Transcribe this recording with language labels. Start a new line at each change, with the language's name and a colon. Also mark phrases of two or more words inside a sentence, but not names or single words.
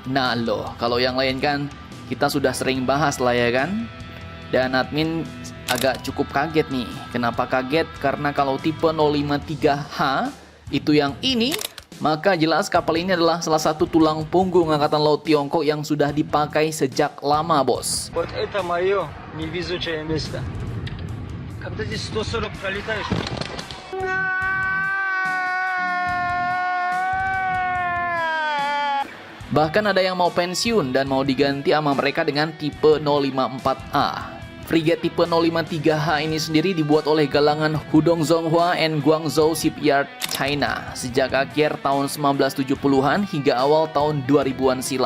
Indonesian: Nah loh, kalau yang lain kan kita sudah sering bahas lah ya kan. Dan admin agak cukup kaget nih. Kenapa kaget? Karena kalau tipe 053H itu yang ini, maka jelas kapal ini adalah salah satu tulang punggung Angkatan Laut Tiongkok yang sudah dipakai sejak lama bos.
Russian: Вот это мое невезучее место. Когда здесь 140 пролетаешь.
Indonesian: Bahkan ada yang mau pensiun dan mau diganti sama mereka dengan tipe 054A. Frigate tipe 053H ini sendiri dibuat oleh galangan Hudong Zonghua and Guangzhou Shipyard, China sejak akhir tahun 1970-an hingga awal tahun 2000-an silam.